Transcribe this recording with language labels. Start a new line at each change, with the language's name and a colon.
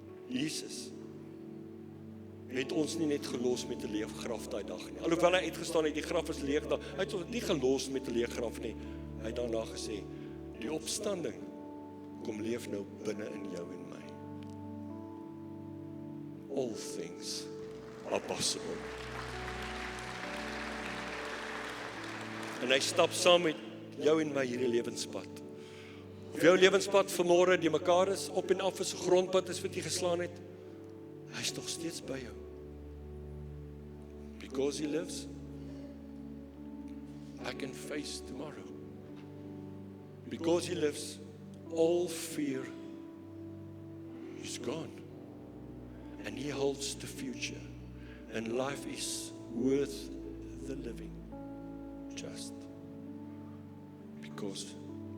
Afrikaans: Jesus het ons nie net gelos met 'n leeg graf daai dag nie. Alhoewel hy uitgestaan het, die graf is leeg daar. Hy het ons nie gelos met 'n leeg graf nie. Hy het daarna gesê, die opstanding kom leef nou binne in jou en my.
English: All things are possible.
Afrikaans: En hy stap saam met jou en my hierdie lewenspad. Of jou lewenspad vanmôre die mekaar is, op en af is 'n grondpad is wat jy geslaan het, hy is nog steeds by jou.
English: Because he lives, I can face tomorrow. Because he lives, all fear is gone. And he holds the future. And life is worth the living. Just because